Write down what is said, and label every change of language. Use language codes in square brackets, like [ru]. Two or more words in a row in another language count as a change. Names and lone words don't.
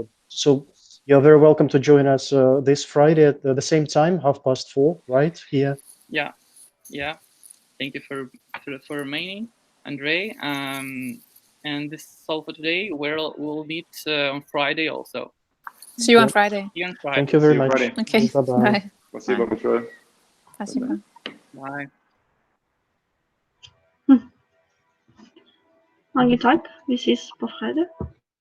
[en] So you're very welcome to join us this Friday at the same time, 4:30, right here. Yeah. Thank you for remaining, Andre. And this is all for today. We'll meet on Friday also. See you on Friday. See you on Friday. Thank you very See you much. Friday. Okay. Bye-bye. Bye. [ru] Спасибо большое. Спасибо. [en] Bye. [da] Mange tak. Vi ses på fredag.